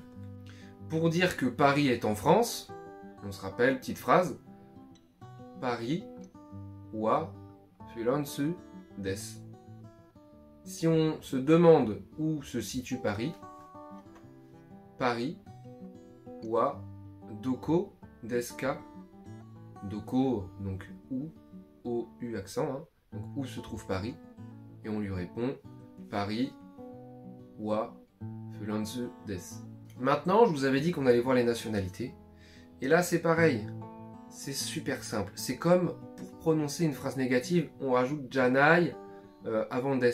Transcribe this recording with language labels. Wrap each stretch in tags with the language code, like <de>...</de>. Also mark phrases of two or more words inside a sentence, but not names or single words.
<fr>Pour dire que Paris est en France, on se rappelle, petite phrase.</fr> <ja>パリ は フランス です.</ja> <fr>Si on se demande où se situe Paris, Paris, wa,</fr> <ja>どこ ですか. Doko,</ja> <fr>donc où. O-U accent, hein. Donc où se trouve Paris? Et on lui répond Paris</fr> <ja>は フランス です.</ja> <fr>Maintenant, je vous avais dit qu'on allait voir les nationalités. Et là, c'est pareil. C'est super simple. C'est comme pour prononcer une phrase négative, on rajoute janai avant des.</fr>